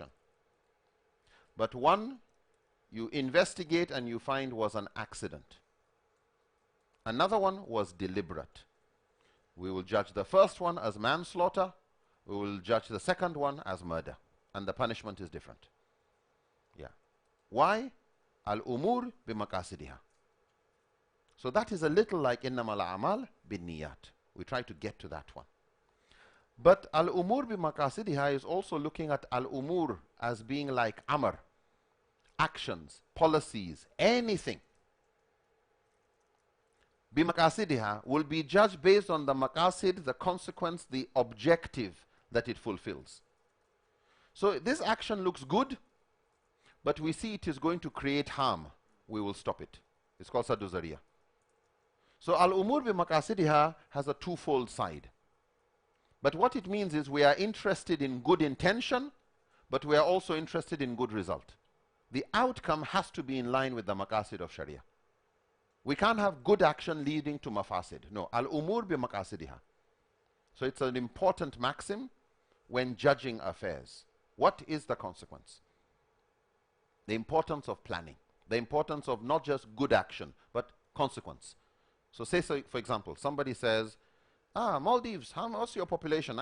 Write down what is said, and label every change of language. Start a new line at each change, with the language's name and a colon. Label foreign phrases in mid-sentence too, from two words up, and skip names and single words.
English: But one, you investigate and you find was an accident. Another one was deliberate. We will judge the first one as manslaughter. We will judge the second one as murder. And the punishment is different. Yeah. Why?
Arabic: الأمور بمقاصدها.
English: So that is a little like
Arabic: إنما الأعمال بالنيات.
English: We try to get to that one. But
Arabic: الأمور بمقاصدها
English: is also looking at al-umur as being like amr. Actions, policies, anything. Bimaqasidiha will be judged based on the maqasid, the consequence, the objective that it fulfills. So this action looks good, but we see it is going to create harm. We will stop it. It's called
Arabic: سد الذريعة.
English: So
Arabic: الأمور بمقاصدها
English: has a twofold side. But what it means is we are interested in good intention, but we are also interested in good result. The outcome has to be in line with the maqasid of Sharia. We can't have good action leading to mafasid. No,
Arabic: الأمور بمقاصدها.
English: So it's an important maxim when judging affairs. What is the consequence? The importance of planning. The importance of not just good action, but consequence. So say, for example, somebody says, Maldives, what's your population?